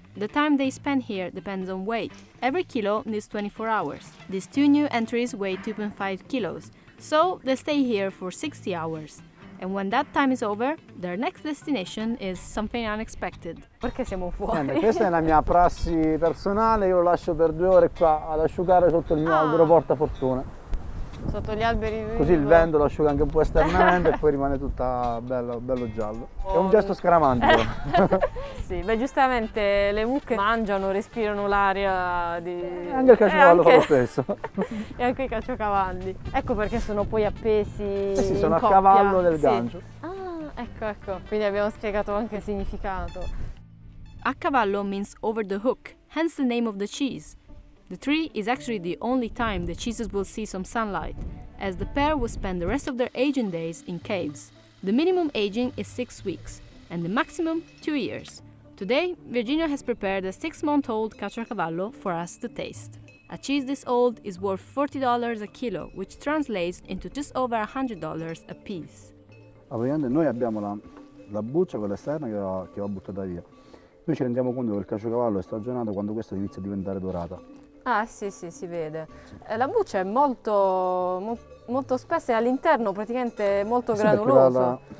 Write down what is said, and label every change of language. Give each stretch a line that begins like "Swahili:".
English: The time they spend here depends on weight. Every kilo needs 24 hours. These 2 new entries weigh 2.5 kilos, so they stay here for 60 hours. And when that time is over, their next destination is something unexpected.
Italian: Perché siamo fuori? Questa è la mia prassi personale, io lo lascio per 2 ore qua ad asciugare sotto il mio albero portafortuna. Sotto gli alberi. Così il vento lo asciuga anche un po' esternamente e poi rimane tutta bello giallo. È un gesto scaramantico. Sì, beh giustamente le mucche mangiano, respirano l'aria di... Anche il caciocavallo fa lo stesso. E anche i caciocavalli. Ecco perché sono poi appesi sì, sono in a coppia. cavallo del gancio. Ah, ecco. Quindi abbiamo spiegato anche il significato. A cavallo
English: means over the hook, hence the name of the cheese. The tree is actually the only time the cheeses will see some sunlight, as the pair will spend the rest of their aging days in caves. The minimum aging is 6 weeks, and the maximum 2 years. Today, Virginio has prepared a 6-month-old caciocavallo for us to taste. A cheese this old is worth $40 a kilo, which translates into just over $100 a piece.
Italian: Praticamente noi abbiamo la buccia, quella esterna, che va buttata via. Noi ci rendiamo conto che il caciocavallo è stagionato quando questa inizia a diventare dorata. Ah sì, sì, si vede. La buccia è molto spessa e all'interno praticamente molto Sì, perché granuloso.